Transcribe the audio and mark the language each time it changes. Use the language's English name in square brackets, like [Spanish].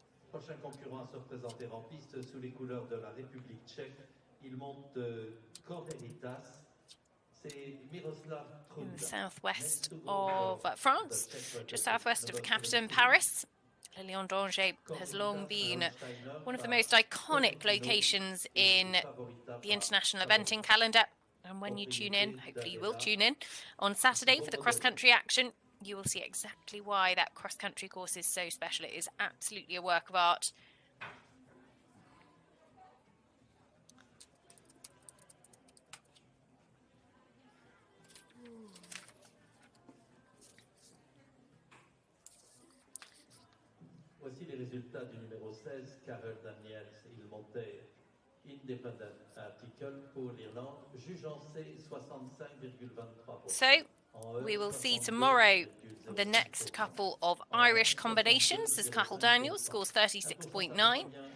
[French] Prochain concurrent à se représenter en piste sous les couleurs de la République tchèque. Il monte Coreritas. [English] In the southwest of France, just southwest of the capital, Paris. Le Lion d'Angers has long been one of the most iconic locations in the international eventing calendar. And when you tune in, hopefully you will tune in, on Saturday for the cross-country action, you will see exactly why that cross-country course is so special. It is absolutely a work of art. [French] Voici les résultats du numéro 16, Karel Daniels. Il montait Independent Article pour l'Irlande, jugeant C 65,23%. [English] So, we will see tomorrow the next couple of Irish combinations as Cathal Daniels scores 36.9.